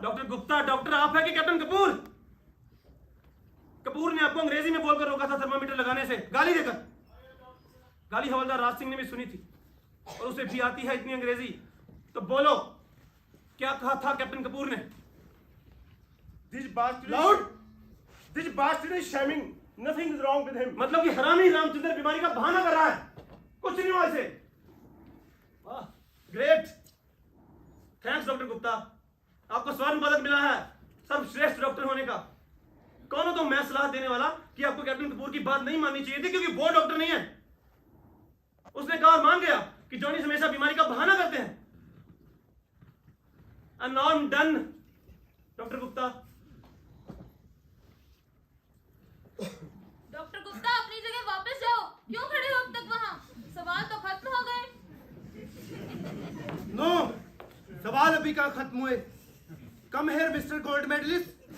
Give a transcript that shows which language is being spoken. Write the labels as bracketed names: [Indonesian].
[Hindi] Doctor Gupta, doctor आप है कि कैप्टन कपूर? कपूर ने आपको अंग्रेजी में बोलकर रोका था थर्मामीटर लगाने से, गाली देकर। गाली हवलदार राज सिंह ने भी सुनी थी, और उसे भी आती है इतनी अंग्रेजी। तो बोलो, क्या कहा था कैप्टन कपूर ने? [English] This bastard is shaming. Nothing is wrong with him. [Hindi] मतलब कि हरामी रामचंद्र बीमारी का बहाना कर रहा है, कुछ नहीं हुआ इसे। वाह, [English] great, thanks [Hindi] डॉक्टर गुप्ता, आपको स्वर्ण पदक मिला है सर्वश्रेष्ठ डॉक्टर होने का। कौन हो तो मैं सलाह देने वाला कि आपको कैप्टन कपूर की बात नहीं माननी चाहिए थी, क्योंकि वो डॉक्टर नहीं है। उसने कहा और मान गया कि जॉनी हमेशा बीमारी का बहाना करते हैं। [English] And now I'm done, doctor Gupta. [Hindi] Doctor Gupta, अपनी जगह वापस जाओ। क्यों खड़े हो अब तक वहाँ? सवाल तो खत्म हो गए। नो, सवाल अभी कहाँ खत्म हुए। [English] Come here mister gold medalist.